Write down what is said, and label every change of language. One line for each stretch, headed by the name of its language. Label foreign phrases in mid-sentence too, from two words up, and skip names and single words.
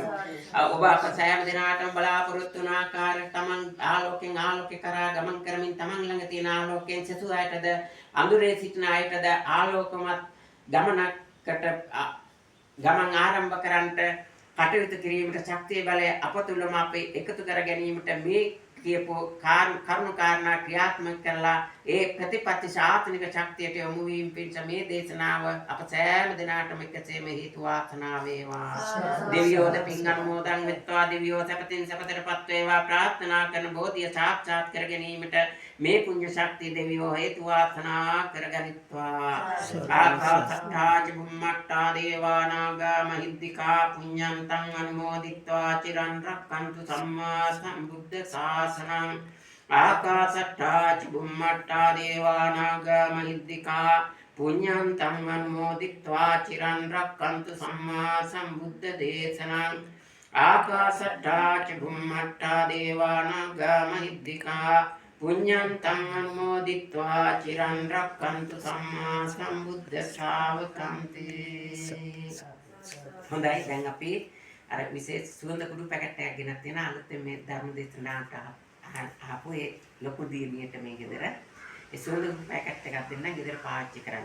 Sinhala: ඔබ අප සෑම දිනාටම බලාපොරොත්තු වන ආකාරයට තමන් ආලෝකයෙන් ආලෝකේ කරා ගමන් කරමින් තමන් ළඟ තියෙන ආලෝකයෙන් සසු අයටද අඳුරේ සිටින අයටද ආලෝකමත් ගමනකට ගමන් ආරම්භ කරන්නට කටයුතු කිරීමට ශක්තිය බලය අප තුළම අපි එකතු කර ගැනීමට මේ කියපු කරුණු කාරණා ක්‍රියාත්මක කරලා ඒ ප්‍රතිපත්ති ශාසනික ශක්තියට යොමු වීම පිණිස මේ දේශනාව අප සෑම දිනාටම එකසේම හේතු වාසනා වේවා. දෙවියෝද පින් අනුමෝදන් වෙත්වා. දෙවියෝ සපතින් සපතරපත් වේවා. ප්‍රාර්ථනා කරන බෝධිය සාක්ෂාත් කර ගැනීමට මේ පුණ්‍ය ශක්තිය දෙවියෝ හේතු වාසනා කරගනිත්වා.
Pali: ආකාශත්තා චුම්මත්තා දේවානාගා මහිද්దికා පුඤ්ඤන්තං අනුමෝදිත්වා චිරන් රක්ඛන්තු සම්මා සම්බුද්ධ ශාසනං. ආකාශත්තා චුම්මත්තා දේවානාගා මහිද්దికා පුඤ්ඤන්තං අනුමෝදිත්වා චිරන් රක්ඛන්තු සම්මා සම්බුද්ධ දේශනං. ආකාශත්තා චුම්මත්තා දේවානාගා මහිද්దికා පුඤ්ඤන්තං අනුමෝදිත්වා චිරන් රක්ඛන්තු සම්මා සම්බුද්ධ ශාවකන්ති.
Sinhala: හොඳයි, දැන් අපි අර විශේෂ සුවඳ කුඩු පැකට් එකක් ගෙනත් තියෙන අලුතෙන් මේ ධර්ම දේශනාවට ආපු ඒ ලොකු දියණියට මේ ගෙදර ඒ සුවඳ කුඩු පැකට් එකක් දෙන්න ගෙදර පාවිච්චි කරන්න.